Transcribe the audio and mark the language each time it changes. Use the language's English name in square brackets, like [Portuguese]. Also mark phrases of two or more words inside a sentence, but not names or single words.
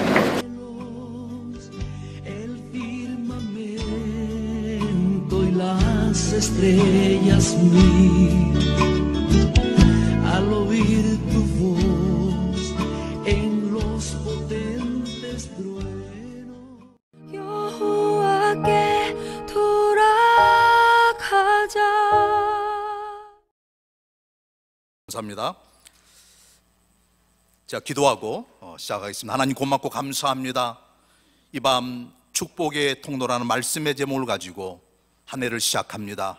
[Spanish] El firmamento y las estrellas mil, al oír tu voz en los potentes truenos. [Korean] 여호와께 돌아가자. 감사합니다. 자, 기도하고 시작하겠습니다. 하나님 고맙고 감사합니다. 이 밤 축복의 통로라는 말씀의 제목을 가지고 한 해를 시작합니다.